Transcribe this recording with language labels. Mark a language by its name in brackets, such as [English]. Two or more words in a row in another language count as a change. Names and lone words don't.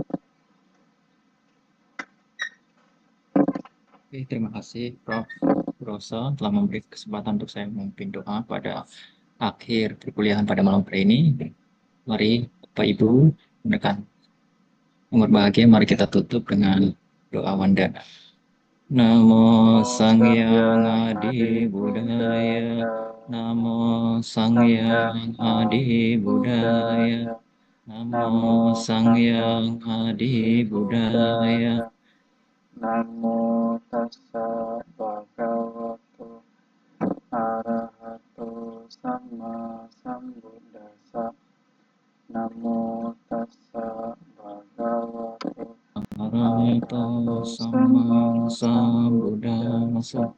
[Indonesian] Oke, terima kasih Prof. Rosa telah memberi kesempatan untuk saya memimpin doa pada akhir perkuliahan pada malam hari ini. Mari Bapak Ibu menekan yang berbahagia, mari kita tutup dengan doa wandana. Namo Sang Hyang Adi Budaya, Namo Sang Hyang Adi Budaya, Namo Sang Hyang Adi Budaya. [Pali] Namo tassa bhagavato arahato sama sambuddhassa. Namo tassa bhagavato arahato sama sambuddhassa.